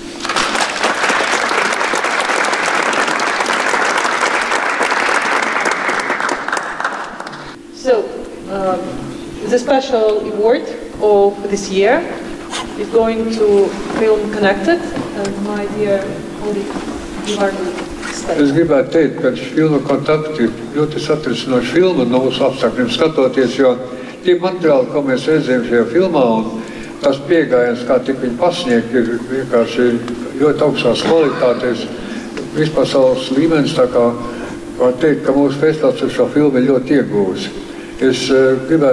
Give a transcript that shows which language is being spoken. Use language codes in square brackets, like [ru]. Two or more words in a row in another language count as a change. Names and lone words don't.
[en] So, the special award of this year is going to Film Connected, and my dear colleague, [lv] Es gribētu teikt, ka šis filma kontakti ļoti satricinoši filma no mūsu apstākļiem skatoties, jo tie materiāli, ko mēs redzējām šajā filmā, un tas piegājiens, kā tik viņi pasniegt, ir vienkārši ļoti augstās kvalitātēs, vispasaules līmenis, tā kā var teikt, ka mūsu festivāls ar šo filmu ir ļoti iegūs.